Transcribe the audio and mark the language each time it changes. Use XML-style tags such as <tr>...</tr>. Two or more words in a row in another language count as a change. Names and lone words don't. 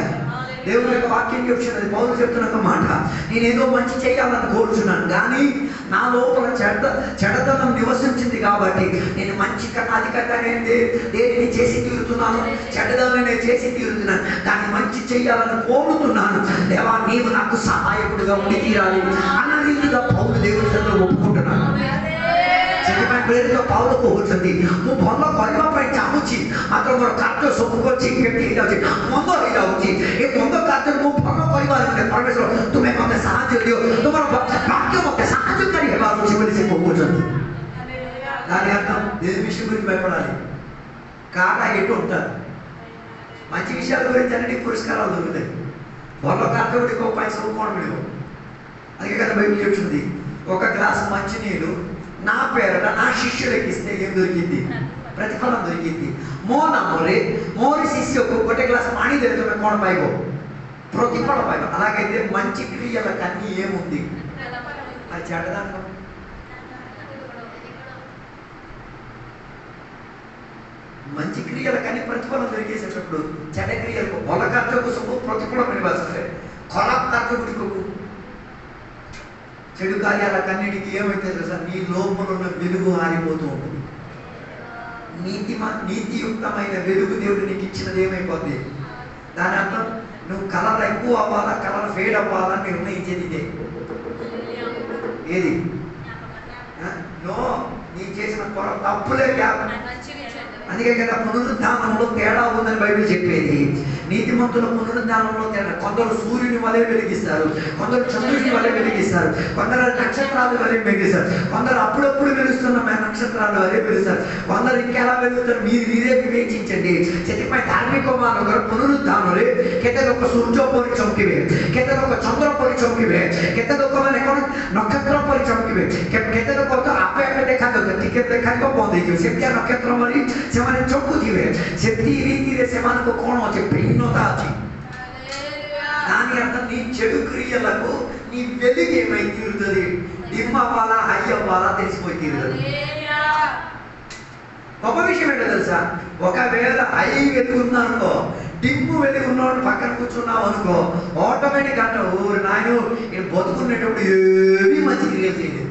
<te>దేవుని యొక్క వాక్యం చెప్తున్నది, పౌలు చెప్తున్న ఒక మాట, నేనేదో మంచి చేయాలని కోరుచున్నాను కానీ నా లోపల చెడతనం నివసించింది కాబట్టి నేను మంచి కన్నా అధికంగా నేను దేనిని చేసి తీరుతున్నాను, చెడ్డదాన్ని నేను చేసి తీరుతున్నాను. కానీ మంచి చేయాలని కోరుతున్నాను. దేవా నీవు నాకు సహాయకుడిగా ఉండి తీరాలి అన్న రీతిగా పౌలు దేవుని దగ్గర ఒప్పుకుంటున్నాను. ప్రేరుతో పావులకు వచ్చింది</te> <or>ମୁଁ ଭଲ କରିବା ପାଇଁ ଚାହୁଁଛି, ମାତ୍ର ମୋର କାର୍ଯ୍ୟ ସବୁ କିଛି କେମିତି ହେଇଯାଉଛି, ମନ୍ଦ ହେଇଯାଉଛି। ଏ ମନ୍ଦ କାର୍ଯ୍ୟ ମୁଁ ଭଲ କରିବାର ନୁହେଁ। ପରମେଶ୍ୱର ତୁମେ ମୋତେ ସାହାଯ୍ୟ ଦିଅ, ତୁମର ବାକ୍ୟ ମୋତେ ସାହାଯ୍ୟକାରୀ ହେବାର ଅଛି ବୋଲି ସେ କହୁଛନ୍ତି।</or> <te>దాని అర్థం దేని విషయం గురించి భయపడాలి? కాట ఎటు ఉంటారు? మంచి విషయాల గురించి అన్ని పురస్కారాలు దొరుకుతాయి,</te> <or>ଭଲ କାର୍ଯ୍ୟ ଗୁଡ଼ିକ ପାଇଁ ସବୁ କ'ଣ ମିଳିବ?</or> <te>అందుకే కదా బైబిల్ చెప్తుంది, ఒక గ్లాస్ మంచినీళ్ళు నా పేరట నా శిష్యులకి ఇస్తే ఏం దొరికింది? ప్రతిఫలం దొరికింది।</te> <or>ମୋ ନାମରେ ମୋରି శిష్యుకు ଗୋଟେ గ్లాస్ ପାଣି ଦେଲେ ତୁମେ କ'ଣ ପାଇବ? ପ୍ରତିଫଳ ପାଇବ।</or> <te>అలాగైతే మంచి క్రియల కన్నీ ఏముంది? అది చెడ్డదాంట్లో మంచి క్రియల కన్నీ ప్రతిఫలం దొరికేసేటప్పుడు చెడ్డ క్రియలకు</te> <or>ଭଲ କାର୍ଯ୍ୟକୁ ସବୁ ପ୍ରତିଫଳ ମିଳିବା ସତ୍ତ୍ୱେ ଖରାପ କାର୍ଯ୍ୟ ଗୁଡ଼ିକକୁ</or> <te>చెడు కార్యాల కన్నిటికి ఏమైతే తెలుసా? నీ లోపల ఉన్న వెలుగు ఆరిపోతూ ఉంటుంది। నీతియుక్తమైన వెలుగు దేవుడు నీకు ఇచ్చినది ఏమైపోద్ది? దాని అర్థం నువ్వు కలర్ ఎక్కువ అవ్వాలా,</te> <en>colour fade</en> <te>అవ్వాలా నిర్ణయించేది ఇదే। ఏది? నో, నీ చేసిన తప్పులే జ్ఞాపకం। అందుకే కదా పునరుద్ధానంలో తేడా ఉందని బైబిల్ చెప్పేది। నీతిమంతుల పునరుద్ధానంలో తేడా, కొందరు సూర్యుని వలె వెలిగిస్తారు, కొందరు చంద్రుని వలె వెలిగిస్తారు, కొందరు నక్షత్రాలు వలె వెలిగిస్తారు, కొందరు అప్పుడప్పుడు వెలుస్తున్న నక్షత్రాలు వలె వెలుస్తారు, కొందరు ఇంకెలా వెలుగుతారు మీరే వివేచించండి।</te> <or>ସେଥିପାଇଁ ଧାର୍ମିକ ମାନଙ୍କର ପୁନରୁଦ୍ଧାନରେ କେତେ ଲୋକ ସୂର୍ଯ୍ୟ ପରି ଚମକିବେ, କେତେ ଲୋକ ଚନ୍ଦ୍ର ପରି ଚମକିବେ, କେତେ ଲୋକମାନେ କ'ଣ ନକ୍ଷତ୍ର ପରି ଚମକିବେ, କେତେ ଲୋକ ତ ଆପେ ଆପେ ଦେଖାଯାଉଥିବେ, ଟିକେ ଦେଖାଯିବ ବନ୍ଦ ହେଇଯିବ, ସେମିତିଆ ନକ୍ଷତ୍ର ପରି ସେମାନେ ଚମକୁଥିବେ। ସେମିତି ରୀତିରେ ସେମାନଙ୍କୁ କ'ଣ ଅଛି? భిన్నత ଅଛି।</or> <te>దాని అర్థం నీ చెడు క్రియలకు నీ వెలుగు ఏమై తీరుతుంది? డిమ్ అవ్వాలా, హై అవ్వాలా తెలిసిపోయి తీరుతుంది। గొప్ప విషయం ఏంటో తెలుసా? ఒకవేళ హై వెలుగున్నానుకో, డిమ్ము వెలుగున్నాడు పక్కన కూర్చున్నావు అనుకో, ఆటోమేటిక్ అంటావు, ఊరు నాయన నేను బతుకునేటప్పుడు ఏమీ మంచి క్రియలు చేయలేదు।</te>